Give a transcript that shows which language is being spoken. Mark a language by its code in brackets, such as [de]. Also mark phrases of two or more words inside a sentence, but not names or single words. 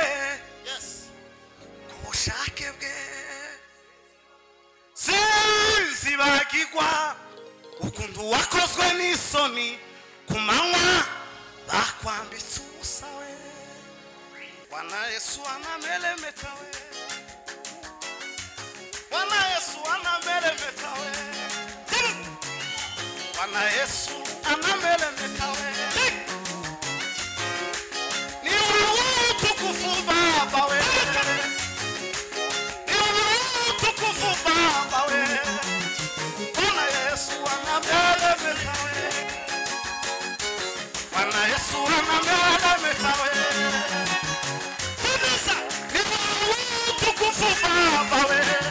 [rw] ku bushake bwe sinzibagirwa ukuntu wakozwe n'isoni ku manywa bakwambitse ubusa we [sw] Bwana Yesu anamelemeta we Bwana Yesu anamelemeta we Bwana Yesu anamelemeta we ni wewe utukufu Baba we ni wewe utukufu Baba we Bwana Yesu anamelemeta we Bwana Yesu anamelemeta we Baba we